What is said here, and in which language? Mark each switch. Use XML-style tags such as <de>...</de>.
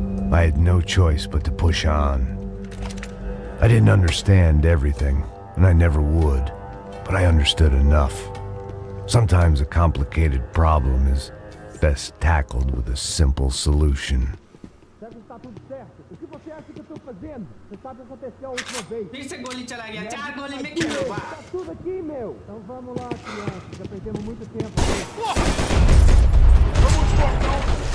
<en>I had no choice but to push on. I didn't understand everything, and I never would, but I understood enough. Sometimes a complicated problem is best tackled with a simple solution.</en> <hi>फिर से गोली चला गया 4 गोली में क्या हुआ</hi> <pt>Tudo aqui, meu. Então vamos lá, criança. Já perdemos muito tempo.</pt>